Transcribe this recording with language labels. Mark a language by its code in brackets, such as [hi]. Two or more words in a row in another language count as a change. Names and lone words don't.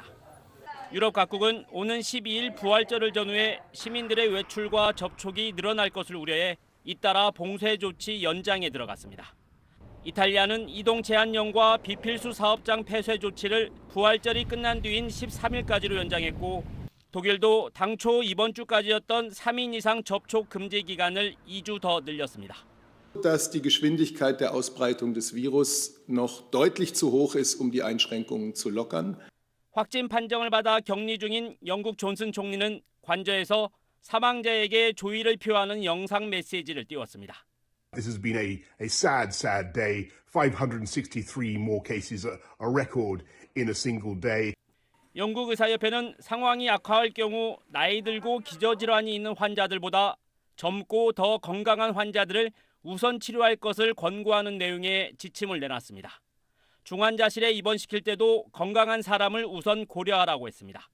[ko] 유럽 각국은 오는 12일 부활절을 전후해 시민들의 외출과 접촉이 늘어날 것을 우려해 잇따라 봉쇄 조치 연장에 들어갔습니다. 이탈리아는 이동 제한령과 비필수 사업장 폐쇄 조치를 부활절이 끝난 뒤인 13일까지로 연장했고 독일도 당초 이번 주까지였던 3인 이상 접촉 금지 기간을 2주 더 늘렸습니다. [de] Dass die Geschwindigkeit der Ausbreitung des Virus noch deutlich zu hoch ist, die Einschränkungen zu lockern. [ko] 확진 판정을 받아 격리 중인 영국 존슨 총리는 관저에서 사망자에게 조의를 표하는 영상 메시지를 띄웠습니다. [en] This has been a sad, sad day. 563 more cases, a record in a single day. [ko] 영국 의사협회는 상황이 악화할 경우 나이 들고 기저질환이 있는 환자들보다 젊고 더 건강한 환자들을 우선 치료할 것을 권고하는 내용의 지침을 내놨습니다. 중환자실에 입원시킬 때도 건강한 사람을 우선 고려하라고 했습니다.